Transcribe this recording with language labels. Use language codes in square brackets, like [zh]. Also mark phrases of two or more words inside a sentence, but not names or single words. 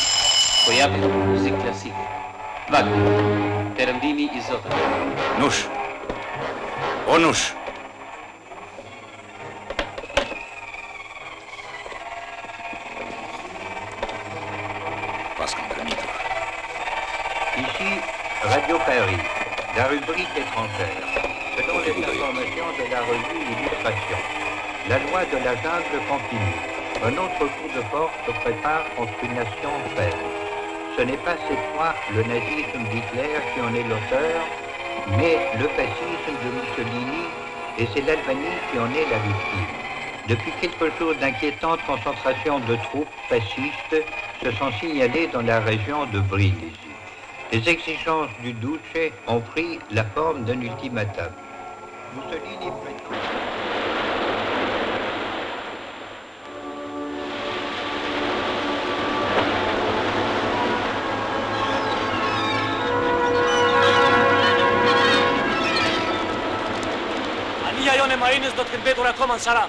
[sq] Po japim muzikë klasike. Wagner, Perëndimi I Zotit. Nush. O nush. Pas kam permitur. [fr] Ici, Radio Paris, la rubrique étrangère. Selon les informations de la revue Illustration, la loi de la jungle continue. Un autre coup de force se prépare contre une nation faible. Ce n'est pas cette fois le nazisme d'Hitler qui en est l'auteur, mais le fascisme de Mussolini, et c'est l'Albanie qui en est la victime. Depuis quelques jours, d'inquiétantes concentrations de troupes fascistes se sont signalées dans la région de Brindisi. Les exigences du Duce ont pris la forme d'un ultimatum. Mussolini prétend... [sq] Marinës do të kenë mbetur akoma në Saran.